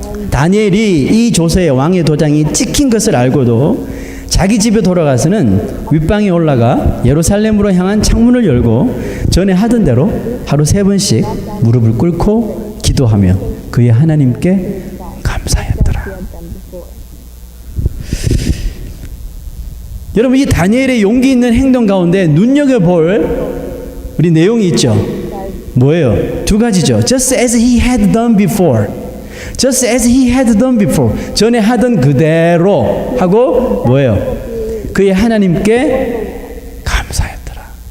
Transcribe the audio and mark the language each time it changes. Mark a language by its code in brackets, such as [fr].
[ko] 다니엘이 이 조서에 왕의 도장이 찍힌 것을 알고도 자기 집에 돌아가서는 윗방에 올라가 예루살렘으로 향한 창문을 열고 전에 하던 대로 하루 3번씩 무릎을 꿇고 기도하며 그의 하나님께 감사했더라. 여러분, 이 다니엘의 용기 있는 행동 가운데 눈여겨볼 우리 내용이 있죠. 뭐예요? 2가지죠. [en] Just as he had done before. Just as he had done before. [ko] 전에 하던 그대로 하고 뭐예요? 그의 하나님께 감사했더라.